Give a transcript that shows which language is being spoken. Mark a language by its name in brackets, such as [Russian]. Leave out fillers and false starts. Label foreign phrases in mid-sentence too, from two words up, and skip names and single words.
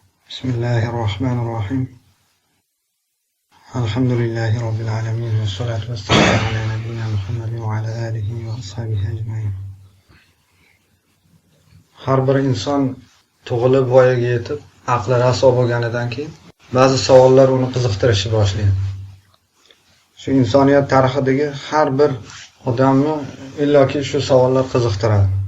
[Arabic] بسم الله الرحمن الرحيم. الحمد لله رب العالمين والصلاة والسلام على نبينا محمد وعلى آله وأصحابه أجمعين. [Uzbek] Har bir inson tug'ilib voyaga yetib, aqli raso bo'lganidan keyin ba'zi savollar uni qiziqtirishni boshlaydi. Shu insoniyat tarixidagi har bir odamni illoki shu savollar qiziqtiradi.